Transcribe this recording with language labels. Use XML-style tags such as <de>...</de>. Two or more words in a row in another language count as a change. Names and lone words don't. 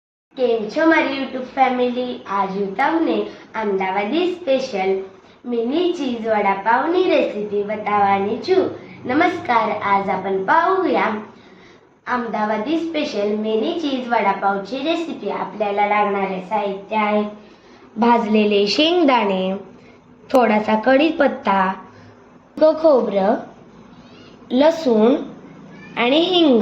<gu>કેમ છો મારી યુટ્યુબ ફેમિલી? आज હું તમને અમદાવાદી સ્પેશિયલ મિની ચીઝ વડાપાવની રેસીપી बतावવાની છું.</gu> <mr>नमस्कार, आज आपण पाहूया अहमदाबादी स्पेशल मिनी चीज वडापावची रेसिपी. आपल्याला लागणारे साहित्य आहे भाजलेले शेंगदाणे, थोडासा कढीपत्ता, खोबरं, लसूण आणि हिंग.</mr>